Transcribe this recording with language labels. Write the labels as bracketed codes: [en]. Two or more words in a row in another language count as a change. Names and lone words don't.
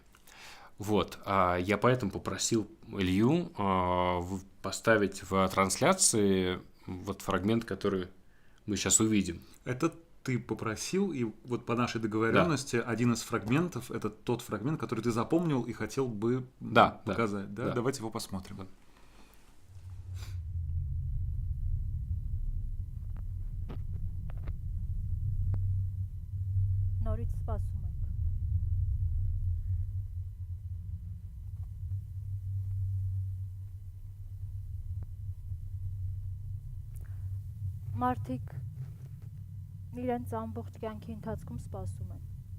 [ru] Вот, я поэтому попросил Илью поставить в трансляции вот фрагмент, который мы сейчас увидим. Это ты попросил, и вот по нашей договоренности один из фрагментов – это тот фрагмент, который ты запомнил и хотел бы показать. Да? Давайте его посмотрим. Да. [hy] Նորից սպասում ենք։ Մարդիկ իրենց ամբողջ կյանքի ընթացքում սպասում են։